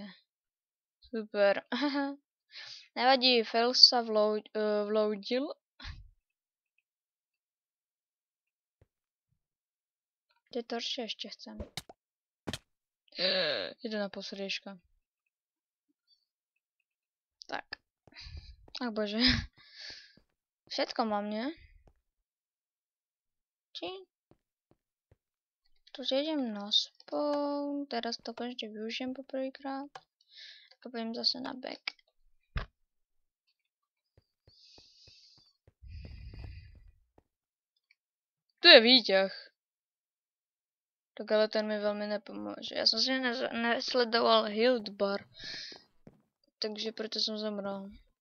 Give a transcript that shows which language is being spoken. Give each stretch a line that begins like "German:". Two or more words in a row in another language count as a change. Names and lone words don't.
Czech: Super. Nevadí, fail se vloudil. Ty torče ještě chcem. Jde na posledečka. Tak.
Slovak: Ach bože. Všetko mám, ne? Či? Takže idem na spawn. Teraz to konečně využijem poprvýkrát.
Czech: A půjdem zase na back.
Slovak: Tu je výťah.
Czech: Tak ale ten mi velmi nepomůže. Já jsem si nesledoval
English: health bar.
Czech: Takže proto jsem zemřel.